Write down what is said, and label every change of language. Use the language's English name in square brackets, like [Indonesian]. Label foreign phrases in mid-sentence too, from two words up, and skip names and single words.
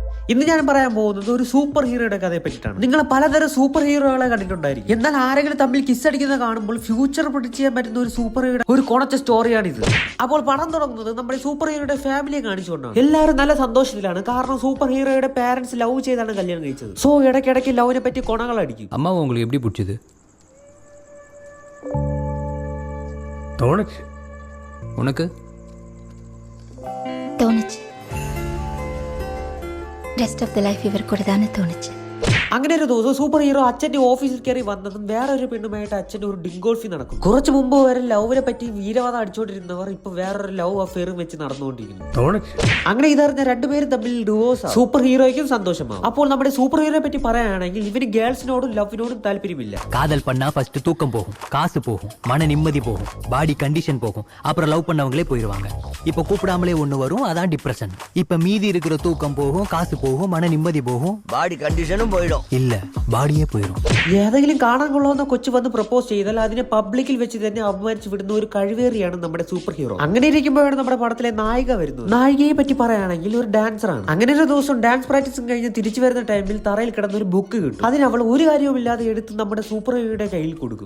[Malayalam] ഇന്ന് ഞാൻ പറയാൻ പോകുന്നത് ഒരു സൂപ്പർ ഹീറോയുടെ കഥയെ പറ്റിയിട്ടാണ്. നിങ്ങൾ പലതരം സൂപ്പർ ഹീറോകളെ കണ്ടിട്ടുണ്ടായിരിക്കും. എന്നാൽ ആരെങ്കിലും തമ്മിൽ കിസ് അടിക്കുന്നത് കാണുമ്പോൾ [English] future predict [Malayalam] ചെയ്യാൻ പറ്റുന്ന ഒരു സൂപ്പർ ഹീറോ ഒരു കൊണച്ച സ്റ്റോറിയാണിത്. അപ്പോൾ പടം തുടങ്ങുന്നത് നമ്മുടെ സൂപ്പർ ഹീറോയുടെ ഫാമിലിയെ കാണിച്ചുകൊണ്ടാണ്. എല്ലാവരും നല്ല സന്തോഷത്തിലാണ്. കാരണം സൂപ്പർ ഹീറോയുടെ [English] parents love [Malayalam] ചെയ്താണ് കല്യാണം കഴിച്ചത്. സോ ഇടയ്ക്കിടയ്ക്ക് ലവിനെ പറ്റി കൊണകൾ അടിക്കും. [Tamil] അമ്മ உங்களுக்கு எப்படி பிடிச்சது? தோணுச்சு. உனக்கு? தோணுச்சு. [English] rest of the life [Tamil] இவர் கூட தானே தோணுச்சு. [Malayalam] അങ്ങനെ ഒരു ദിവസം സൂപ്പർ ഹീറോ അച്ഛന്റെ ഓഫീസിൽ കയറി വന്നതും വേറെ ഒരു പെണ്ണുമായിട്ട് അച്ഛന്റെ ഒരു ഡിങ്കോൾഫി നടക്കും. കുറച്ച് മുമ്പ് വരെ ലവിനെ പറ്റി വീരവാദം അടിച്ചോണ്ടിരുന്നവർ ഇപ്പൊ വേറൊരു [English] love affairum [Malayalam] വെച്ച് നടന്നുകൊണ്ടിരിക്കുന്നു. അങ്ങനെ ഇതറിഞ്ഞ രണ്ടുപേരും തമ്മിൽ ഡിവോഴ്സ്. സൂപ്പർ ഹീറോയ്ക്കും സന്തോഷമാവും. അപ്പോൾ നമ്മുടെ സൂപ്പർ ഹീറോയെ പറ്റി പറയുകയാണെങ്കിൽ ഇവന് ഗേൾസിനോടും ലവിനോടും താല്പര്യമില്ല. [Tamil] காதல் பண்ணா ஃபர்ஸ்ட் தூக்கம் போகும், காசு போகும், மன நிம்மதி போகும், [English] body condition [Tamil] போகும், அப்புறம் லவ் பண்ணவங்களே போயிடுவாங்க. இப்ப கூப்பிடாமலே ஒண்ணு வரும், அதான் டிப்ரெஷன். இப்ப மீதி இருக்கிற தூக்கம் போகும், காசு போகும், மன நிம்மதி போகும், [English] body conditionum [Tamil] போயிடும். இல்ல பாடியே போயிடும். [Malayalam] ഏതെങ്കിലും കാണാൻ കൊള്ളാവുന്ന കൊച്ചു വന്ന് പ്രപ്പോസ് ചെയ്താൽ അതിനെ പബ്ലിക്കിൽ വെച്ച് തന്നെ അപമാനിച്ചു വിടുന്ന ഒരു കഴിവേറിയാണ് നമ്മുടെ സൂപ്പർ ഹീറോ. അങ്ങനെ ഇരിക്കുമ്പോഴാണ് നമ്മുടെ പടത്തിലെ നായിക വരുന്നത്. നായികയെ പറ്റി പറയുകയാണെങ്കിൽ ഒരു ഡാൻസറാണ്. അങ്ങനെ ഒരു ദിവസം [English] dance practiceum [Malayalam] കഴിഞ്ഞ് തിരിച്ചു വരുന്ന ടൈമിൽ തറയിൽ കിടന്ന ഒരു ബുക്ക് കിട്ടും. അതിന് അവൾ ഒരു കാര്യവുമില്ലാതെ എടുത്ത് നമ്മുടെ സൂപ്പർ ഹീറോയുടെ കയ്യിൽ കൊടുക്കും.